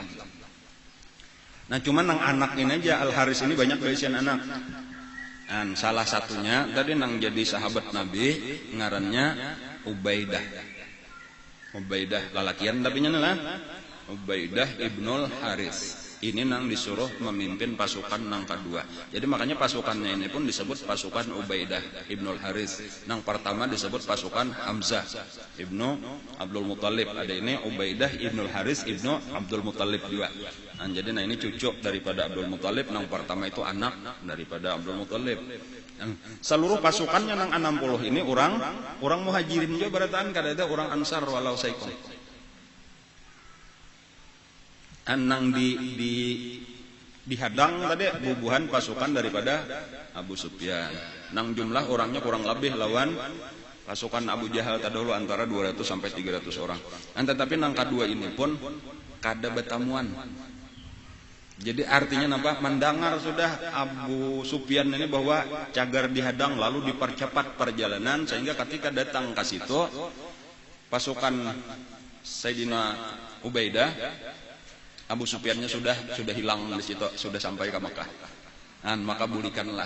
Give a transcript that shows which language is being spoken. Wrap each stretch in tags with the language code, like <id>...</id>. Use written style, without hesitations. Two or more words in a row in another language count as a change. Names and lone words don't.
<bjn>Nah cuman nang anak ini aja Al Haris ini banyak berisian anak. Dan salah satunya tadi nang jadi sahabat Nabi ngarannya Ubaidah. Ubaidah lalakian tapi nya lah. Ubaidah Ibnul Haris. Ini nang disuruh memimpin pasukan nang kedua.</bjn> <id>Jadi makanya pasukannya ini pun disebut pasukan Ubaidah Ibnul Haris.</id> <bjn>Nang pertama disebut pasukan Hamzah Ibnu Abdul Muttalib.</bjn> <id>Ada ini Ubaidah Ibnul Haris Ibnu Abdul Muttalib juga.</id> <bjn>Nah, jadi ini cucu daripada Abdul Muttalib. Nang pertama itu anak daripada Abdul Muttalib. Seluruh pasukannya nang 60 ini orang muhajirin juga barataan kada ada orang ansar walau saikon. Nang dihadang tadi bubuhan pasukan daripada Abu Sufyan. Nang jumlah orangnya kurang lebih lawan pasukan Abu Jahal tadahulu antara 200 sampai 300 orang. Tetapi nang kedua ini pun kada betamuan.</bjn> <id>Jadi artinya apa? Mendengar sudah Abu Sufyan ini bahwa cagar dihadang lalu dipercepat perjalanan sehingga ketika datang ke situ pasukan Sayyidina Ubaidah, Abu Sufyannya sudah hilang di situ, sudah sampai ke Mekah.</id> <bjn>Maka bulikanlah.</bjn>